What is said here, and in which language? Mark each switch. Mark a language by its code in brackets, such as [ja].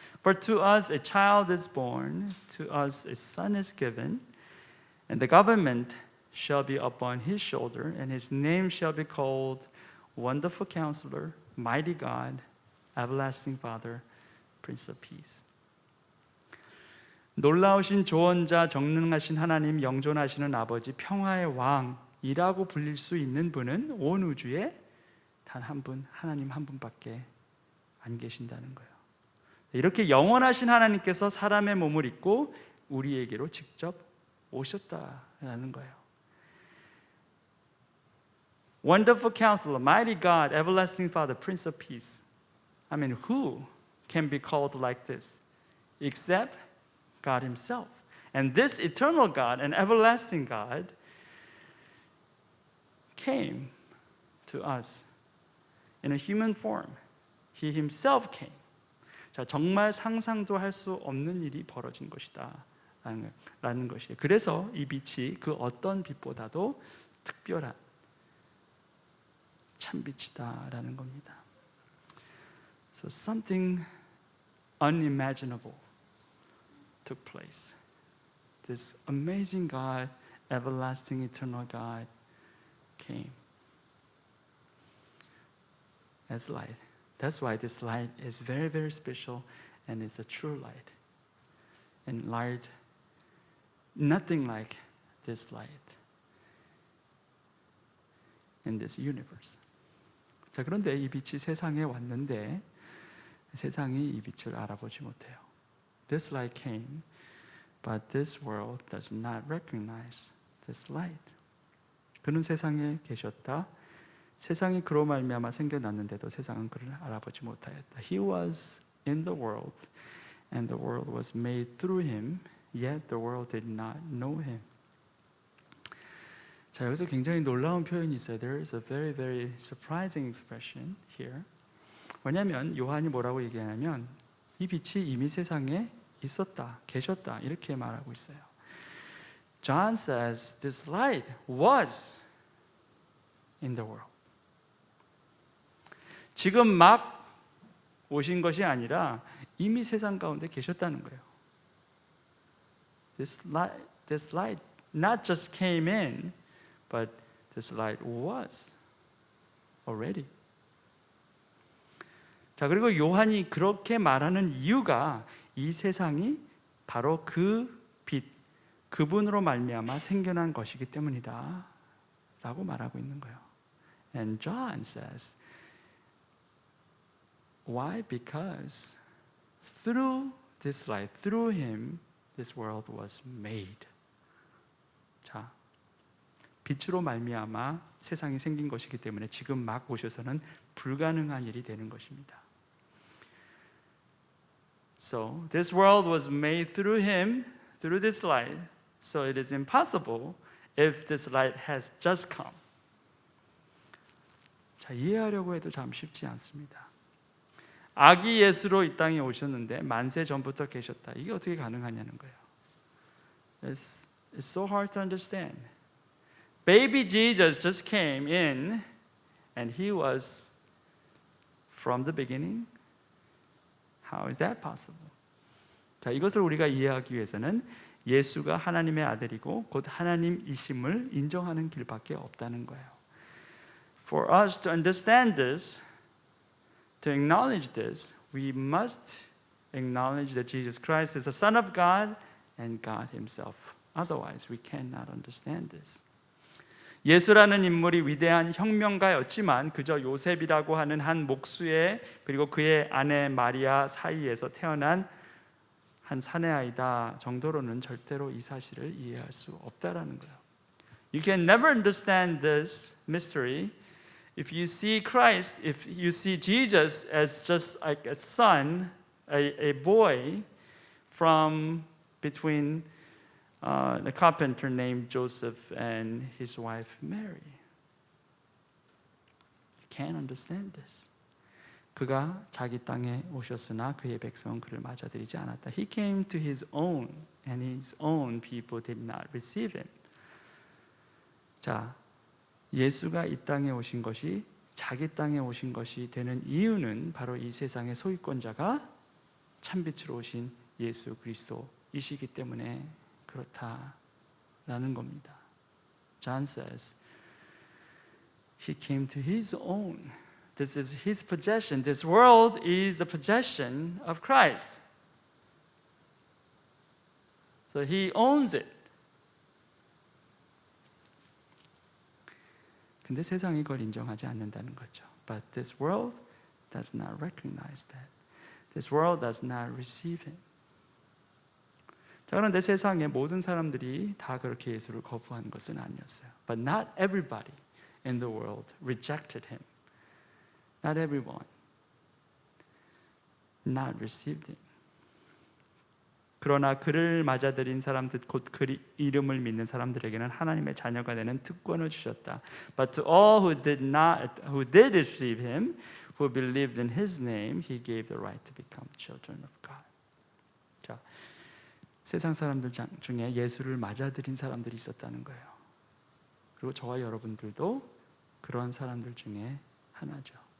[en] For to us a child is born, to us a son is given, and the government shall be upon his shoulder, and his name shall be called Wonderful Counselor, Mighty God, Everlasting Father, Prince of Peace. [ko] 놀라우신 조언자, 정능하신 하나님, 영존하시는 아버지, 평화의 왕이라고 불릴 수 있는 분은 온 우주에 단 한 분, 하나님 한 분밖에 안 계신다는 거예요. 이렇게 영원하신 하나님께서 사람의 몸을 입고 우리에게로 직접 오셨다라는 거예요. [en] Wonderful Counselor, Mighty God, Everlasting Father, Prince of Peace. I mean, who can be called like this except God Himself? And this eternal God and everlasting God came to us in a human form. He Himself came. [ko] 자, 정말 상상도 할 수 없는 일이 벌어진 것이다 라는 것이에요. 그래서 이 빛이 그 어떤 빛보다도 특별한 참빛이다라는 겁니다. [en] So something unimaginable took place. This amazing God, everlasting, eternal God came as light. That's why this light is very, very special, and it's a true light. And light, nothing like this light in this universe. [ko] 자, 그런데 이 빛이 세상에 왔는데 세상이 이 빛을 알아보지 못해요. [en] This light came, but this world does not recognize this light. [ko] 그는 세상에 계셨다. 세상이 그로 말미암아 생겨났는데도 세상은 그를 알아보지 못하였다. [en] He was in the world, and the world was made through him, yet the world did not know him. [ko] 자, 여기서 굉장히 놀라운 표현이 있어요. [en] There is a very, very surprising expression here. [ko] 왜냐하면 요한이 뭐라고 얘기하냐면 이 빛이 이미 세상에 있었다, 계셨다 이렇게 말하고 있어요. [en] John says this light was in the world. [ko] 지금 막 오신 것이 아니라 이미 세상 가운데 계셨다는 거예요. [en] This light not just came in, but this light was already. [ko] 자, 그리고 요한이 그렇게 말하는 이유가 이 세상이 바로 그 빛, 그분으로 말미암아 생겨난 것이기 때문이다 라고 말하고 있는 거예요. [en] And John says, why? Because through this light, through him, this world was made. [ko] 자, 빛으로 말미암아 세상이 생긴 것이기 때문에 지금 막 오셔서는 불가능한 일이 되는 것입니다. [en] So this world was made through him, through this light. So it is impossible if this light has just come. [ko] 자, 이해하려고 해도 참 쉽지 않습니다. 아기 예수로 이 땅에 오셨는데 만세 전부터 계셨다. 이게 어떻게 가능하냐는 거예요. [en] It's so hard to understand. Baby Jesus just came in, and he was from the beginning. How is that possible? [ko] 자, 이것을 우리가 이해하기 위해서는 예수가 하나님의 아들이고 곧 하나님이심을 인정하는 길밖에 없다는 거예요. [en] For us to understand this, to acknowledge this, we must acknowledge that Jesus Christ is the Son of God and God Himself. Otherwise, we cannot understand this. [ko] 예수라는 인물이 위대한 혁명가였지만 그저 요셉이라고 하는 한 목수의 그리고 그의 아내 마리아 사이에서 태어난 한 사내아이다 정도로는 절대로 이 사실을 이해할 수 없다라는 거예요. [en] You can never understand this mystery if you see Christ, if you see Jesus as just like a son, a boy from between the carpenter named Joseph and his wife Mary. You can't understand this. [ko] 그가 자기 땅에 오셨으나 그의 백성은 그를 맞아들이지 않았다. [en] He came to his own, and his own people did not receive him. [ko] 자, 예수가 이 땅에 오신 것이 자기 땅에 오신 것이 되는 이유는 바로 이 세상의 소유권자가 참빛으로 오신 예수 그리스도이시기 때문에 그렇다라는 겁니다. [en] John says, He came to His own. This is His possession. This world is the possession of Christ. So He owns it. [ko] 근데 세상이 그걸 인정하지 않는다는 거죠. [en] But this world does not recognize that. This world does not receive Him. [ko] 자, 그런데 세상의 모든 사람들이 다 그렇게 예수를 거부한 것은 아니었어요. [en] But not everybody in the world rejected Him. Not everyone not received Him. [ko] 그러나 그를 맞아들인 사람들, 곧 그 이름을 믿는 사람들에게는 하나님의 자녀가 되는 특권을 주셨다. [en] But to all who did receive Him, who believed in His name, He gave the right to become children of God. [ko] 자, 세상 사람들 중에 예수를 맞아들인 사람들이 있었다는 거예요. 그리고 저와 여러분들도 그런 사람들 중에 하나죠.